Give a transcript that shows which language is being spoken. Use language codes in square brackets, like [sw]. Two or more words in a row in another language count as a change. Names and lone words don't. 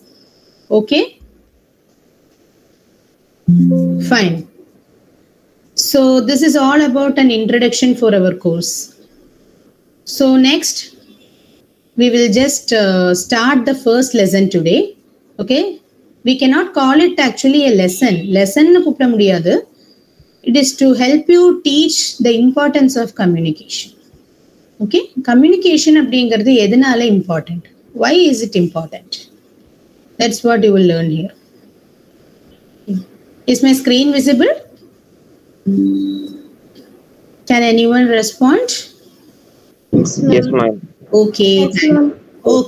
[en] Okay? Fine. So this is all about an introduction for our course. So next, we will just start the first lesson today. Okay? We cannot call it actually a lesson. [ta] லெசன்னு கூப்பிட முடியாது. [en] It is to help you teach the importance of communication. Okay, communication [ta] அப்படிங்கிறது எதனால important? [en] Why is it important? That's what you will learn here. Is my screen visible? Can anyone respond? Yes, ma'am. Okay. Okay.